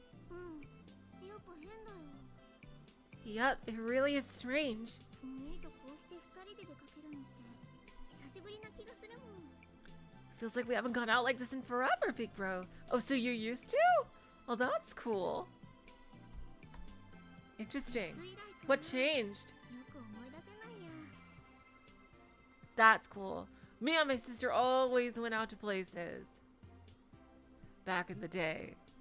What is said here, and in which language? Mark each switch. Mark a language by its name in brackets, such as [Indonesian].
[Japanese] うんやっぱ変だよ。 [English] Yep, it really is strange. [Japanese] お兄とこうして2人で出かけるのって久しぶりな気がするもん。 [English] Feels like we haven't gone out like this in forever, big bro. Oh, so you used to? Well, that's cool. Interesting. [Japanese] つい来かな [English] What changed? [Japanese] よく思い出せないや。 [English] That's cool. Me and my sister always went out to places. Back in the day.